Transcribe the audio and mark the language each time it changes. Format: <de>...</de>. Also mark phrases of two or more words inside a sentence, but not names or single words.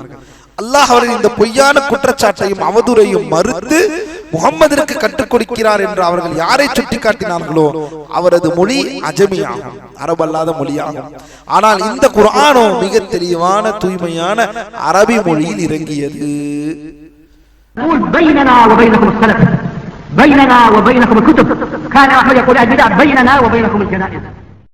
<ta>அல்லாஹ் அவர்கள் இந்த பொய்யான குற்றச்சாட்டையும் அவதூறையும் மறுத்து முகம்மதிற்கு கற்றுக் கொடுக்கிறார் என்று அவர்கள் யாரை சுட்டி காட்டினார்களோ அவரது மொழி அஜமியாகும், அரபல்லாத மொழியாகும். ஆனால் இந்த குர்ஆனோ மிக தெளிவான தூய்மையான அரபி மொழியில் இறங்கியது.</ta> <ar>بيننا وبينكم الكتب كان أحمد يقول البدع بيننا وبينكم الجنائز</ar>